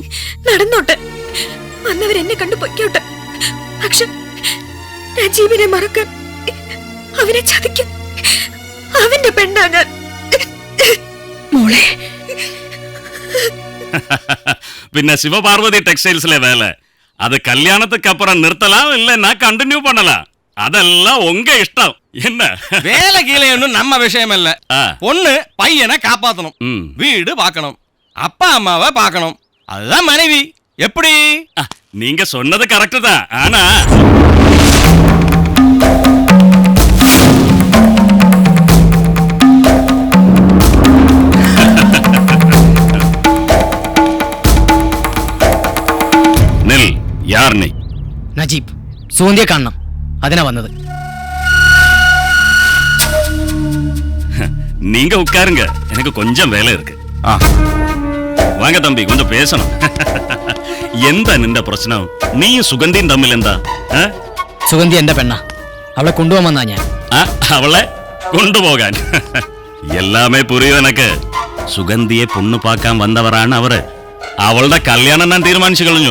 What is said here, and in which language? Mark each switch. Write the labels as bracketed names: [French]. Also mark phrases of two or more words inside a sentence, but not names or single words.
[Malayalam] നടന്നോട്ടെ, അന്നവരെന്നെ കണ്ടു പൊയ്ക്കോട്ടെ. പക്ഷെ നജീബിനെ മറക്കാൻ, അവനെ ചതിക്കാൻ അവന്റെ പെണ്ണാ ഞാൻ. മോളെ, പിന്നെ ശിവപാർവതി ടെക്സ്റ്റൈൽസിലെ വേല [Tamil] அது கல்யாணத்துக்கு அப்புறம் நிறுத்தலாம் இல்லைன்னா கண்டினியூ பண்ணலாம். அதெல்லாம் உங்க இஷ்டம். என்ன வேலை கீழே ஒன்றும் நம்ம விஷயம் இல்ல. பொண்ணு பையனை காப்பாத்தணும், வீடு பார்க்கணும், அப்பா அம்மாவை பார்க்கணும், அதுதான் மனைவி. எப்படி? நீங்க சொன்னது கரெக்ட் தான். ஆனா நில், யார் நீ? [Malayalam] നജീബ്, സൂന്തിയെ കാണണം, അതിനാ വന്നത്. [Tamil] நீங்க உட்காருங்க, எனக்கு கொஞ்சம் வேலை இருக்கு. வாங்க தம்பி, கொஞ்சம் பேசணும். [Malayalam] എന്താ നിന്റെ പ്രശ്നം? നീയും സുഗന്ധിയും തമ്മിൽ എന്താ? സുഗന്ധി എന്റെ പെണ്ണ, അവളെ കൊണ്ടുപോകാൻ വന്നാ ഞാൻ. അവളെ കൊണ്ടുപോകാൻ [Tamil] எல்லாமே புரியும் எனக்கு. [Malayalam] സുഗന്ധിയെ [Tamil] பொண்ணு பாக்கான் [Malayalam] വന്നവരാണ് അവര്. അവളുടെ കല്യാണം ഞാൻ തീരുമാനിച്ചു കളഞ്ഞു.